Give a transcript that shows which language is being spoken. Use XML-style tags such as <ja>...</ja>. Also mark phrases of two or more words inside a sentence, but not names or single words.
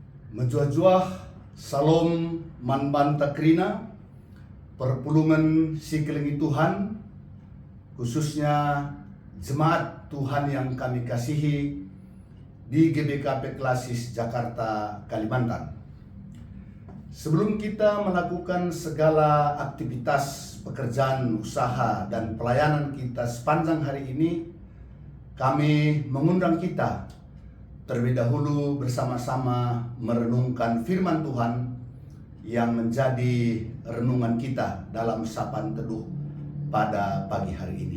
<btx>Menjuah-juah salom manban takrina perpulungan sikelingi Tuhan,</btx> <id>khususnya jemaat Tuhan yang kami kasihi di GBKP Klasis Jakarta, Kalimantan. Sebelum kita melakukan segala aktivitas pekerjaan, usaha, dan pelayanan kita sepanjang hari ini, kami mengundang kita terlebih dahulu bersama-sama merenungkan firman Tuhan yang menjadi renungan kita dalam sapaan teduh pada pagi hari ini.</id>